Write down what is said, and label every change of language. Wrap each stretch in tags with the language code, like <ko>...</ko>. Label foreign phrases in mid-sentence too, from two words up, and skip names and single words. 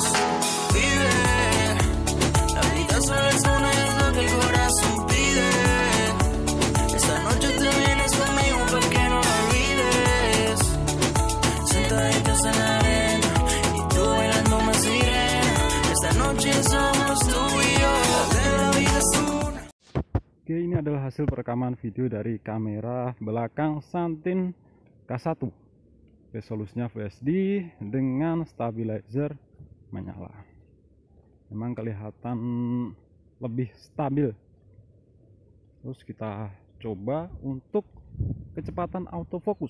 <es>Vive, la vida solo es una, es lo que el corazón pide. Esta noche te vienes conmigo para que no lo olvides. Sentaditos en la arena y tú bailando más sirena. Esta noche somos tú y yo, la vida es una.</es> <id>Oke, ini adalah hasil perekaman video dari kamera belakang Santin K1. Resolusinya Full HD dengan stabilizer menyala. Memang kelihatan lebih stabil. Terus kita coba untuk kecepatan autofocus.</id>